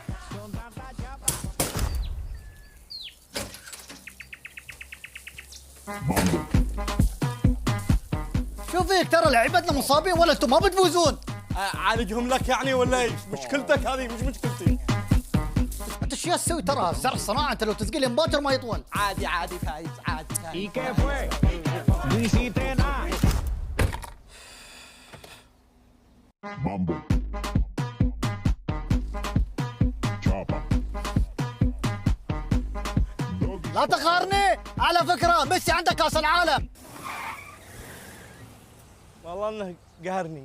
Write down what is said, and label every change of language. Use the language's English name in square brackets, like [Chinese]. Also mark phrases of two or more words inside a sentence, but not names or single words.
[Arabic] مامبو شوف فيك ترى لعيبتنا مصابين ولا انتم ما بتفوزون. اعالجهم لك يعني ولا ايش؟ مشكلتك هذه مش مشكلتي. انت ايش تسوي ترى؟ زرع صناعة، انت لو تسقي باكر ما يطول. عادي عادي فايز عادي [Spanish] ¿Y qué fue? No hiciste nada. [Arabic] مامبو شابا. لا تقهرني. على فكرة ميسي عنده كاس العالم. والله انه قهرني.